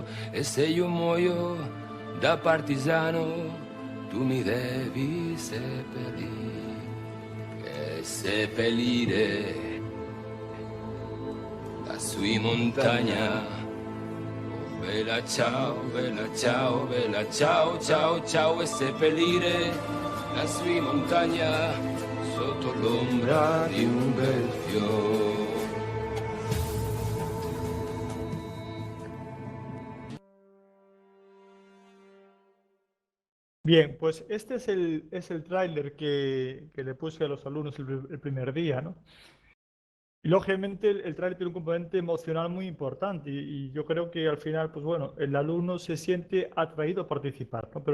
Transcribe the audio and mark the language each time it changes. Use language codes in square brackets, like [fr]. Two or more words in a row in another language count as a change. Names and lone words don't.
[it] E se io muoio da partigiano, tu mi devi seppellire, e seppellire lassù in montagna. Oh bella ciao, ciao, ciao, ciao, e seppellire lassù in montagna sotto l'ombra di un bel fiore. [es] Bien, pues este es el tráiler que le puse a los alumnos el primer día, ¿no? Y lógicamente el tráiler tiene un componente emocional muy importante y yo creo que al final, pues bueno, el alumno se siente atraído a participar, ¿no?